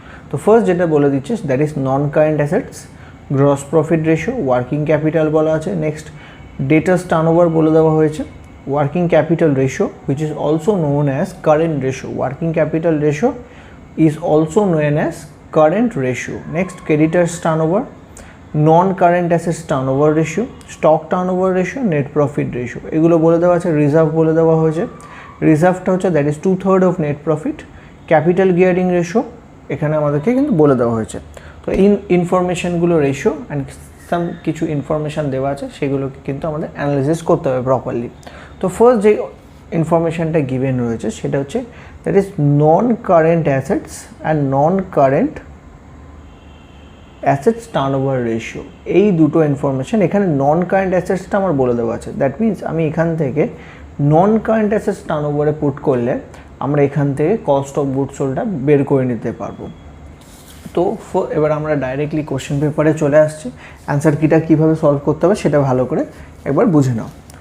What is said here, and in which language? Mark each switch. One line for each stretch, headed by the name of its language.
Bangla: তো ফার্স্ট যেটা বলে দিচ্ছে that is non current assets, gross profit ratio, working capital বলা আছে।
English: next debtors turnover
Bangla: বলে দেওয়া হয়েছে,
English: Working capital ratio which is also known as current ratio, working capital ratio is also known as current ratio. Next, creditors turnover, non-current assets turnover ratio, stock turnover ratio, net profit ratio
Bangla: এগুলো বলে দেওয়া আছে। Reserve বলে দেওয়া হয়েছে, রিজার্ভটা হচ্ছে that is 2/3 of net profit. Capital gearing ratio এখানে আমাদেরকে কিন্তু বলে দেওয়া হয়েছে। তো ইনফরমেশনগুলো রেশিও অ্যান্ড সাম কিছু ইনফরমেশান দেওয়া আছে, সেগুলোকে কিন্তু আমাদের অ্যানালাইসিস করতে হবে প্রপারলি। তো ফার্স্ট যে ইনফরমেশানটা গিভেন রয়েছে সেটা হচ্ছে
English: that is non-current assets and non-current assets turnover ratio।
Bangla: এই দুটো ইনফরমেশন এখানে নন কারেন্ট অ্যাসেটসটা আমার বলে দেওয়া আছে। দ্যাট মিনস আমি এখান থেকে নন কারেন্ট অ্যাসেটস টার্নওভারে পুট করলে আমরা এখান থেকে কস্ট অফ গুডস সোল্ডটা বের করে নিতে পারবো। তো এবার আমরা ডাইরেক্টলি কোশ্চেন পেপারে চলে আসছি, অ্যান্সার কিটা কীভাবে সলভ করতে হবে সেটা ভালো করে একবার বুঝে নাও।